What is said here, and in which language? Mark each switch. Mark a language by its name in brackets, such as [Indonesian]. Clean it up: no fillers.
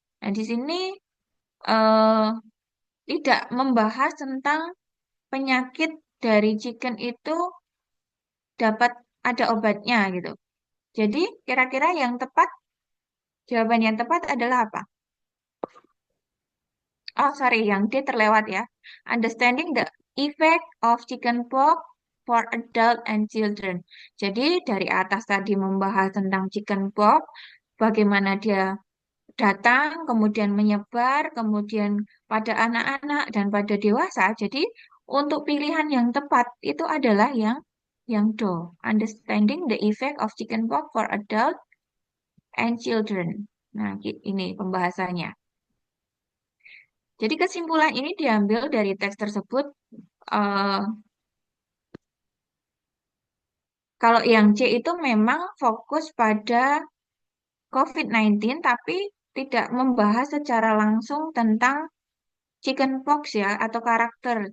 [Indonesian] Nah, di sini eh, tidak membahas tentang penyakit dari chicken itu dapat ada obatnya gitu. Jadi, kira-kira yang tepat, jawaban yang tepat adalah apa? [English] Oh, sorry, [Indonesian] yang D terlewat ya. [English] Understanding the effect of chickenpox for adult and children. [Indonesian] Jadi, dari atas tadi membahas tentang chickenpox, bagaimana dia datang, kemudian menyebar, kemudian pada anak-anak dan pada dewasa. Jadi, untuk pilihan yang tepat itu adalah yang do. [English] Understanding the effect of chickenpox for adult and children. [Indonesian] Nah, ini pembahasannya. Jadi kesimpulan ini diambil dari teks tersebut. eh, Kalau yang C itu memang fokus pada COVID-19, tapi tidak membahas secara langsung tentang chickenpox ya atau karakter.